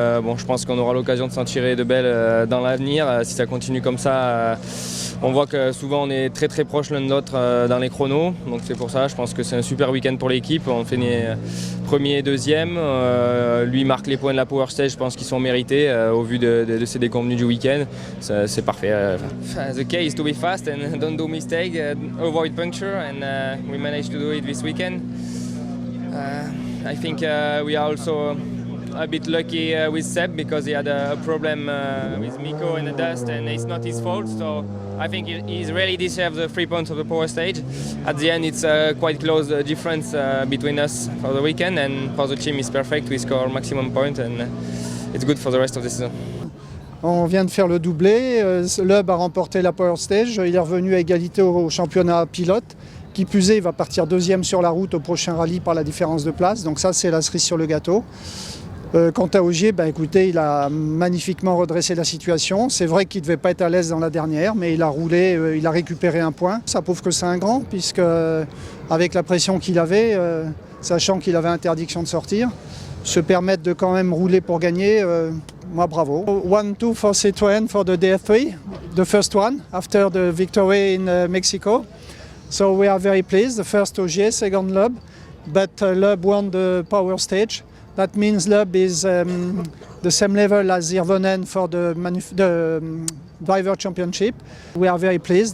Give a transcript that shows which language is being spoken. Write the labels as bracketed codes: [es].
[fr] Bon, je pense qu'on aura l'occasion de s'en tirer de belles dans l'avenir. Si ça continue comme ça, on voit que souvent on est très très proches l'un de l'autre dans les chronos. Donc c'est pour ça, je pense que c'est un super week-end pour l'équipe. On fait premier et deuxième. Lui marque les points de la Power Stage, je pense qu'ils sont mérités au vu de ses déconvenus du week-end. C'est parfait. [en] The key is to be fast and don't do mistake, avoid puncture, and we managed to do it this weekend. I think we are also a bit lucky with Seb because he had a problem with Miko in the dust, and it's not his fault. So I think he's really deserves the 3 points of the Power Stage. At the end, it's a quite close difference between us for the weekend, and for the team, it's perfect. We score maximum point, and it's good for the rest of the season. [fr] On vient de faire le doublé, Loeb a remporté la Power Stage, il est revenu à égalité au championnat pilote. Qui plus est, il va partir deuxième sur la route au prochain rallye par la différence de place, donc ça c'est la cerise sur le gâteau. Quant à Ogier, écoutez, il a magnifiquement redressé la situation. C'est vrai qu'il ne devait pas être à l'aise dans la dernière, mais il a roulé, il a récupéré un point. Ça prouve que c'est un grand, puisque avec la pression qu'il avait, sachant qu'il avait interdiction de sortir, se permettre de quand même rouler pour gagner, moi bravo. [en] 1-2 for Citroën for the DF3, the first one, after the victory in Mexico. So we are very pleased. The first Ogier, second Loeb, but Loeb won the Power Stage. That means Loeb is the same level as Hirvonen for the driver championship. We are very pleased.